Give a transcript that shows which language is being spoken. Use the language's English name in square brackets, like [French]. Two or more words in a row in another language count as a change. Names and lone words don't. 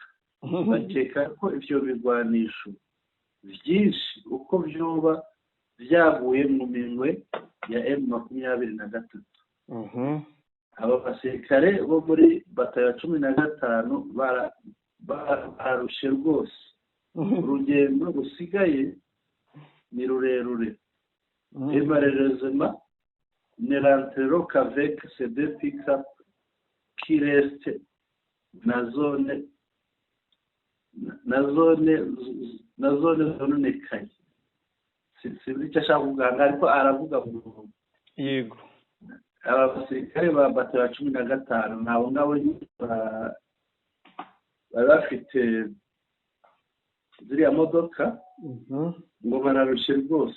[Rundi] Bakeka ko ivyo bigwanisho byinshi uko byoba byaguye mu minwe ya M23. Aba basirikare bo muri batayo 15 bararushe rwose. Urugendo rusigaye ni rurerure. [French] Malheureusement, ne rentreront qu'avec ces deux pick-up qui restent [Rundi] na zone zononekaye. Sinzi icyo ashaka kuvuga ariko aravuga ngo yego aba basirikare ba batayo 15 nabo ngabo bari bafite ziriya modoka ngo bararushe rwose.